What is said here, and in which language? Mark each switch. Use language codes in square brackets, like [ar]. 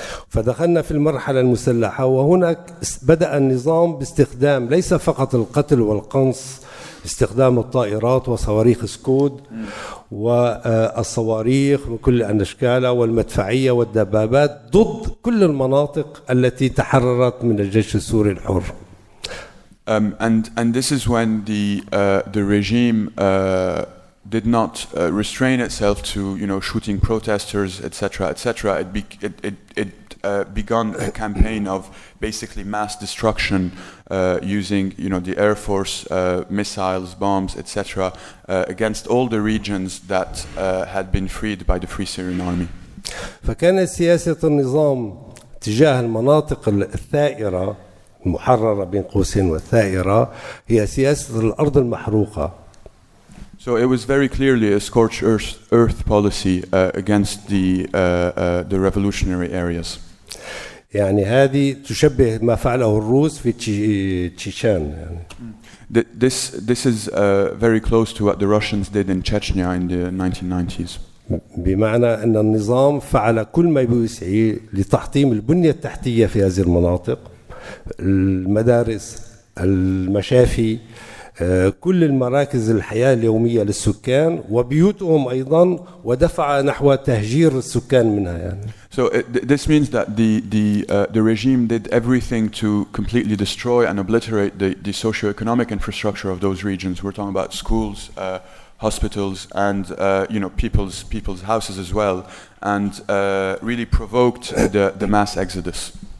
[ar] فدخلنا في المرحلة المسلحة، وهناك بدأ النظام باستخدام ليس فقط القتل والقنص، استخدام الطائرات وصواريخ سكود والصواريخ بكل أشكالها والمدفعية والدبابات ضد كل المناطق التي تحررت من الجيش السوري الحر. [en] And this is when the regime did not restrain itself to shooting protesters, etc. It began a campaign of basically mass destruction using the air force, missiles, bombs, etc. Against all the regions that had been freed by the Free Syrian Army. [ar] فكانت سياسة النظام تجاه المناطق الثائرة المحررة بين قوسين والثائرة هي سياسة الأرض المحروقة. [en] So it was very clearly a scorched earth policy against the revolutionary areas. [ar] يعني هذه تشبه ما فعله الروس في تشيشان. يعني. [en] This is very close to what the Russians did in Chechnya in the 1990s. [ar] بمعنى أن النظام فعل كل ما بوسعه لتحطيم البنية التحتية في هذه المناطق، المدارس، المشافي، كل المراكز الحياة اليومية للسكان وبيوتهم أيضا، ودفع نحو تهجير السكان منها يعني. [en] So this means that the regime did everything to completely destroy and obliterate the socio-economic infrastructure of those regions. We're talking about schools, hospitals, and people's houses as well, and really provoked the mass exodus.